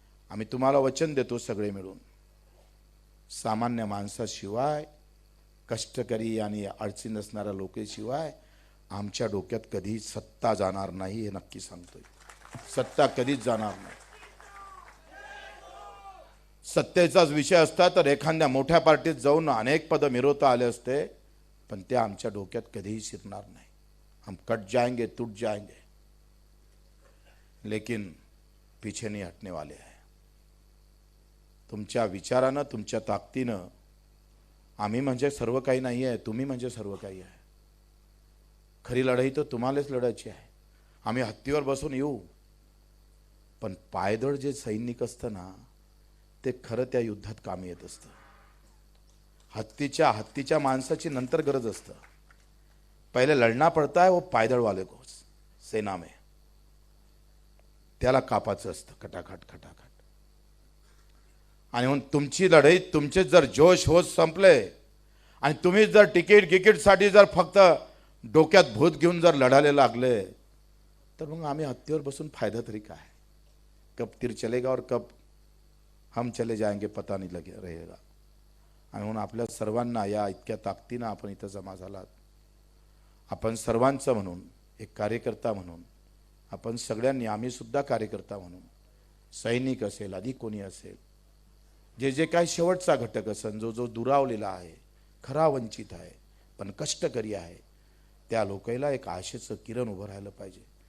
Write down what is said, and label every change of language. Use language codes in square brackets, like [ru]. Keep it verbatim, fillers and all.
[mr] आम्ही तुम्हाला वचन देतो सगळे मिळून, सामान्य माणसाशिवाय, कष्टकरी आणि अडचणी असणाऱ्या लोकेशिवाय आमच्या डोक्यात कधी सत्ता जाणार नाही. हे नक्की सांगतोय, सत्ता कधीच जाणार नाही. सत्तेचाच विषय असता तर एखाद्या मोठ्या पार्टीत जाऊन अनेक पदं मिरवता आले असते, पण ते आमच्या डोक्यात कधीही शिरणार नाही. [hi] हम कट जाएंगे, टूट जाएंगे, लेकिन पीछे नहीं हटने वाले आहे. [mr] तुमच्या विचारानं, तुमच्या ताकदीनं, आम्ही म्हणजे सर्व काही नाही आहे, तुम्ही म्हणजे सर्व काही आहे. खरी लढाई तर तुम्हालाच लढायची आहे. आम्ही हत्तीवर बसून येऊ, पण पायदळ जे सैनिक असतं ना, ते खरं त्या युद्धात कामी येत असतं. हत्तीच्या हत्तीच्या माणसाची नंतर गरज असतं. [hi] पहिले लढना पडता है वो पायदळ वाले को, सेना में [mr] त्याला कापाचं असतं, खटाखट खटाखट. आणि म्हणून तुमची लढाई, तुमचे जर जोश होत संपले आणि तुम्ही जर तिकीट गिकीटसाठी जर फक्त डोक्यात भूत घेऊन जर लढायला लागले, तर मग आम्ही हत्तीवर बसून फायदा तरी काय? [hi] कब तीर चलेगा और कब हम चले जाएंगे पता नाही लगे रहेगा. [mr] आणि म्हणून आपल्या सर्वांना या इतक्या ताकदीनं आपण इथं जमा झालात. आपण सर्वांचं म्हणून, एक कार्यकर्ता म्हणून, आपण सगळ्यांनी, आम्हीसुद्धा कार्यकर्ता म्हणून, सैनिक असेल, अधिक कोणी असेल, जे जे काही शेवटचा घटक असेल, जो जो दुरावलेला आहे, खरा वंचित आहे, पण कष्टकरी आहे, त्या लोकांना एक आशेचं किरण उभं राहिलं पाहिजे.